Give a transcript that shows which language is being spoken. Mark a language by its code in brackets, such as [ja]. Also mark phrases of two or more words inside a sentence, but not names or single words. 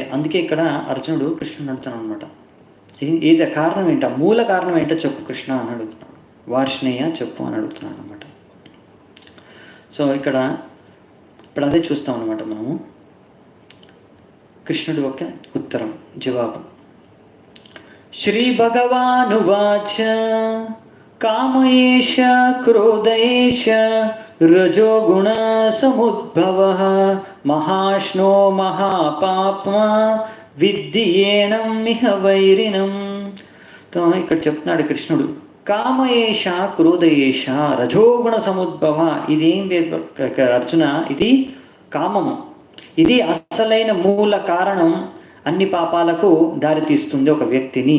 [te] అందుకే ఇక్కడ అర్జునుడు కృష్ణుడు అడుగుతాను అనమాట, ఏది కారణం ఏంటో, మూల కారణం ఏంటో చెప్పు కృష్ణ అని అడుగుతున్నాడు. వార్ష్ణేయ చెప్పు అని అడుగుతున్నాను అనమాట. సో ఇప్పుడు అదే చూస్తాం అనమాట మనము. కృష్ణుడి యొక్క ఉత్తరం, జవాబు. [sa] श्रीभगवानुवाच काम एष क्रोध एष रजोगुणसमुद्भवः महाश्नो महापाप्मा విద్యేనం ఇహ వైరినం. [te] ఇక్కడ చెప్తున్నాడు కృష్ణుడు, [sa] కామయేష క్రోధయేష రజోగుణ సముద్భవ. [te] ఇదేం లేదు అర్జున, ఇది కామము. ఇది అసలైన మూల కారణం, అన్ని పాపాలకు దారితీస్తుంది ఒక వ్యక్తిని.